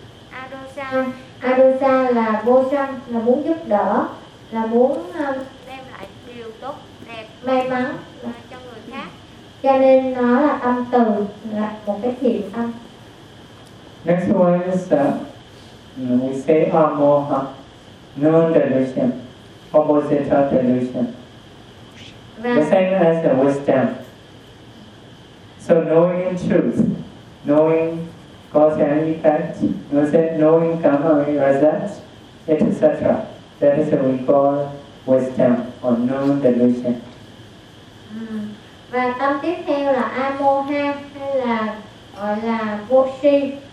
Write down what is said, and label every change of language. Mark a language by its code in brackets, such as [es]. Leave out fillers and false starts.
[vi] Arusa. Arusa là vô sân, là muốn giúp đỡ, là muốn đem lại điều tốt đẹp, may mắn cho người khác. Cho nên nó là âm từ, là một cái thiện âm. [en] Next one is that we say amoha, non-delusion, opposite of delusion. The same as the wisdom. So knowing truth, knowing cause and effect, knowing karma and result, etc. That is what we call wisdom or non-delusion. [vi] Và tâm tiếp theo là amoha hay là gọi là vô si.